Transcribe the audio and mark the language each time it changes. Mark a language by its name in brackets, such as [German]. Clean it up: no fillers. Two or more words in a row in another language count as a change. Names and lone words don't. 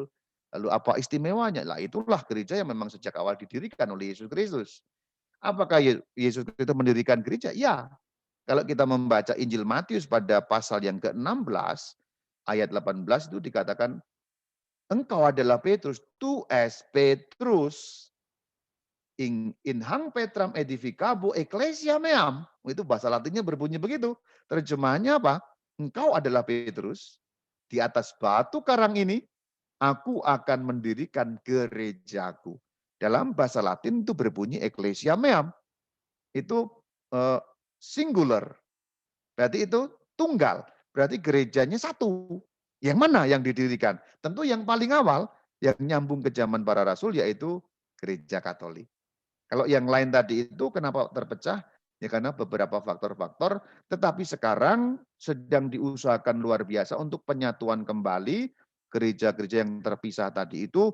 [Indonesian] Lalu apa istimewanya? Lah itulah gereja yang memang sejak awal didirikan oleh Yesus Kristus. Apakah Yesus Kristus mendirikan gereja? Ya. Kalau kita membaca Injil Matius pada pasal yang ke-16, ayat 18 itu dikatakan, engkau adalah Petrus, [Latin] tu es Petrus, in hang Petram edificabo ecclesia meam. [Indonesian] Itu bahasa Latinnya berbunyi begitu. Terjemahannya apa? Engkau adalah Petrus, di atas batu karang ini, aku akan mendirikan gerejaku. Dalam bahasa Latin itu berbunyi [Latin] ecclesia meam. [Indonesian] Itu singular. Berarti itu tunggal. Berarti gerejanya satu. Yang mana yang didirikan? Tentu yang paling awal, yang nyambung ke zaman para rasul, yaitu gereja Katolik. Kalau yang lain tadi itu kenapa terpecah? Ya karena beberapa faktor-faktor, tetapi sekarang sedang diusahakan luar biasa untuk penyatuan kembali gereja-gereja yang terpisah tadi itu.